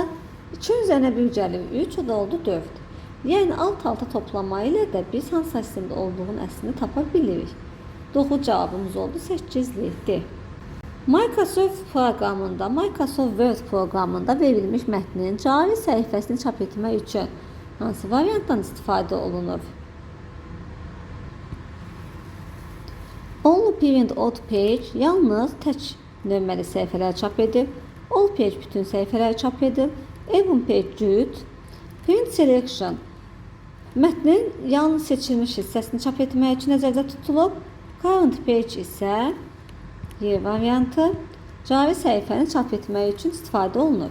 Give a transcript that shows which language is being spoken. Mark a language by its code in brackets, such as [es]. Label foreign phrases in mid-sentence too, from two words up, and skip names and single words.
[az] 2-in üzərinə 1 gəlir 3, o da oldu 4. Yəni alt-alta toplama ilə də biz hansı say sistemdə olduğunu əslində tapa bilirik. Doğru cavabımız oldu 8-likdir. Microsoft proqramında, Microsoft Word proqramında verilmiş mətnin cari səhifəsini çap etmək üçün hansı variantdan istifadə olunur? [en] Only print odd page [az] yalnız tək nömrəli səhifələri çap edir. [en] All page [az] bütün səhifələri çap edir. [en] Even page [az] cüt. [en] Print selection [az] mətnin yalnız seçilmiş hissəsini çap etmək üçün nəzərdə tutulub. [en] Current page [az] isə Y variantı cari səhifəni çap etmək üçün istifadə olunur.